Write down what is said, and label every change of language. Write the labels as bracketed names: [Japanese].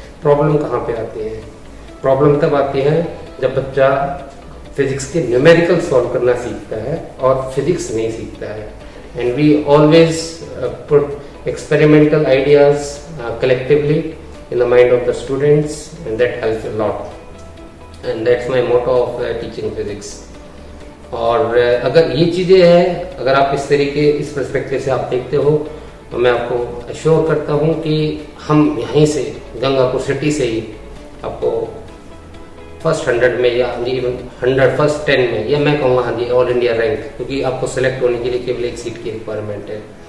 [Hindi] Problem कहाँ पे आती है? प्रॉब्लम तब आती है जब बच्चा फिजिक्स के न्यूमेरिकल सॉल्व करना सीखता है और फिजिक्स नहीं सीखता है। [English] And we always put experimental ideas collectively in the mind of the students, and that helps a lot, and that's my motto of teaching physics. [Hindi] और अगर ये चीज़ें हैं, अगर आप इस तरीके इस पर्सपेक्टिव से आप देखते हो तो मैं आपको अश्योर करता हूँ कि हम यहीं से गंगापुर सिटी से ही आपको फर्स्ट 100 में या इवन 100 10 में, या मैं कहूँगा हाँ जी ऑल इंडिया रैंक, क्योंकि आपको सेलेक्ट होने के लिए केवल एक सीट की रिक्वायरमेंट है।